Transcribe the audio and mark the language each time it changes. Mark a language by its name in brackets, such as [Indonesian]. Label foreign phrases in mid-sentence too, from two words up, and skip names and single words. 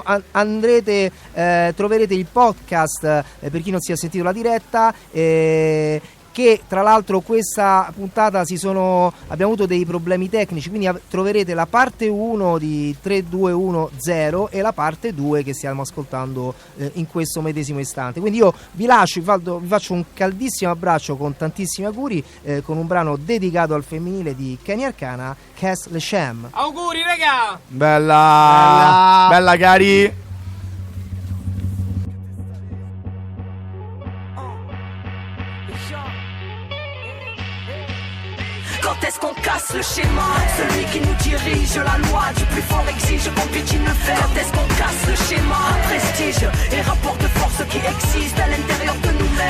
[Italian] Andrete, troverete il podcast per chi non si è sentito la diretta, che tra l'altro questa puntata abbiamo avuto dei problemi tecnici, quindi troverete la parte 1 di 3210 e la parte 2 che stiamo ascoltando in questo medesimo istante. Quindi io vi lascio, vi faccio un caldissimo abbraccio con tantissimi auguri, con un brano dedicato al femminile di Kenny Arcana, Cass Le Sham. Auguri raga! Bella cari! [French] Quand est-ce qu'on casse le schéma? Celui qui nous dirige, la loi du plus fort exige qu'on piétine le fer. Quand est-ce qu'on casse le schéma? Prestige et rapport de force qui existent à l'intérieur de nous-mêmes.